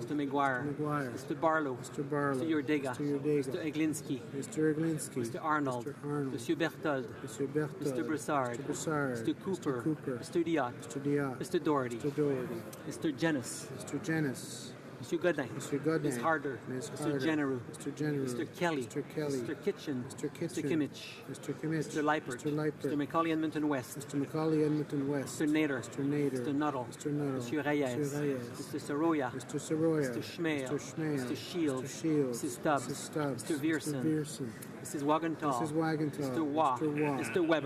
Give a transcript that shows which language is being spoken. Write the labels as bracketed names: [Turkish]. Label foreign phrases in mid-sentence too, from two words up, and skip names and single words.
[English] Mr. McGuire. McGuire. Mr. Barlow. Mr. Barlow. Mr. Yurdega. Mr. Yurdega. Mr. Eglinski. Mr. Eglinski. Mr. Arnold. Mr. Arnold. Monsieur Berthold. Mr. Berthold. Mr. Broussard. Mr. Broussard. Mr. Cooper. Mr. Cooper. Mr. Diot. Mr. Diot. Mr. Doherty. Mr. Doherty. Mr. Jennis. Mr. Jennis. Monsieur Godin. Monsieur Godin. Ms. Harder. Ms. Mr. Harder. Genereux. Mr. Genereux. Mr. Kelly. Mr. Kelly. Mr. Kitchen. Mr. Kitchen. Mr. Kimmich. Mr. Kimmich. Mr. Lippert. Mr. Lippert. Mr. Macaulay Edmonton West. Mr. Macaulay Edmonton West. Mr. Nader. Mr. Nader. Mr. Nuttall. Mr. Nuttall. Monsieur Reyes. Mr. Reyes. Mr. Soroya. Mr. Soroya. Mr. Schmale. Mr. Schmale. Mr. Shields. Mr. Shields. Mrs. Stubbs. Mrs. Stubbs. Mr. Vierson. Mr. Vierson. Mrs. Wagenthal. Mrs. Wagenthal. Mr. Waugh. Mr. Waugh. Mr. Weber.